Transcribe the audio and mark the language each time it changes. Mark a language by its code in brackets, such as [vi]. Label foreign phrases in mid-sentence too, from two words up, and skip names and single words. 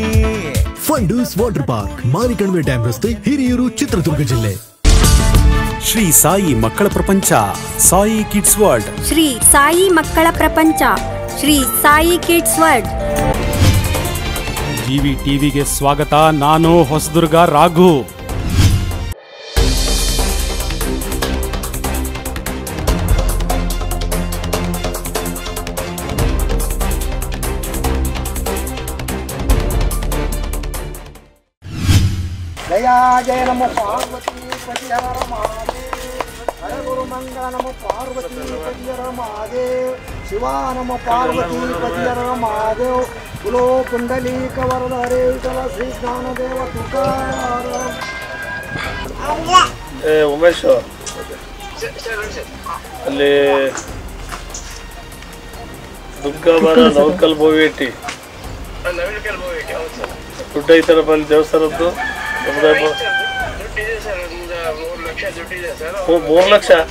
[kn] ಫಂಡೂಸ್ ವಾಟರ್ ಪಾರ್ಕ್, ಮಾರಿಕಣಿವೆ ಡ್ಯಾಮ್ ರಸ್ತೆ, ಹಿರಿಯೂರು, ಚಿತ್ರದುರ್ಗ ಜಿಲ್ಲೆ. ಶ್ರೀ ಸಾಯಿ ಮಕ್ಕಳ ಪ್ರಪಂಚ, ಸಾಯಿ ಕಿಡ್ಸ್ ವರ್ಲ್ಡ್. ಶ್ರೀ ಸಾಯಿ ಮಕ್ಕಳ ಪ್ರಪಂಚ, ಶ್ರೀ ಸಾಯಿ ಕಿಡ್ಸ್ ವರ್ಲ್ಡ್. ಟಿವಿಗೆ ಸ್ವಾಗತ. ನಾನು ಹೊಸದುರ್ಗ ರಾಘು. [mr] जय नमो पार्वती पति हर महादेव, हर गुरु मंगल नमो पार्वती पति हर महादेव, शिवा नमो पार्वती पति हर महादेव, बोलो कुंडलीक वरद हरेश्वर श्री ज्ञानदेव तुकाराम. [kn] ಉಮೇಶ್ ಅಲ್ಲಿ ದುರ್ಗಾಬಾರ ನವಕಲ್ ಬೋವೇಟಿ ದುಡ್ಡು ಐತಾರಪ್ಪ ಅಲ್ಲಿ ದೇವಸ್ಥಾನದ್ದು. 3 ಲಕ್ಷ